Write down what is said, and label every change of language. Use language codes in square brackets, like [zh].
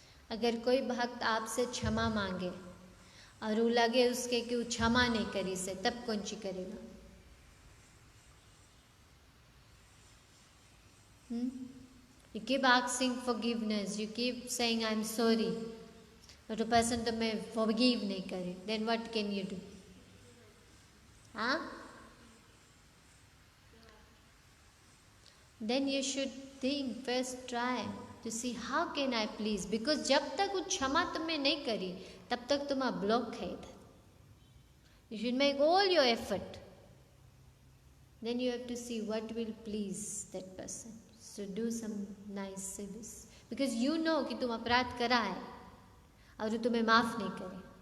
[hi] अगर कोई भक्त आपसे क्षमा मांगे और वो लगे उसके कि वो क्षमा नहीं करी से, तब कौन सी करेगा? [en] You keep asking forgiveness, you keep saying I'm sorry, but a person [hi] तुम्हें forgive नहीं करे, [en] then what can you do? हाँ? Then you should think, first try to see how can I please, because [hi] जब तक वो क्षमा तुम्हें नहीं करी तब तक तुम्हारा ब्लॉक है इधर. [en] You should make all your effort. Then you have to see what will please that person. So do some nice service. Because you know [hi] कि तुम अपराध करा है और वो तुम्हें माफ नहीं करे.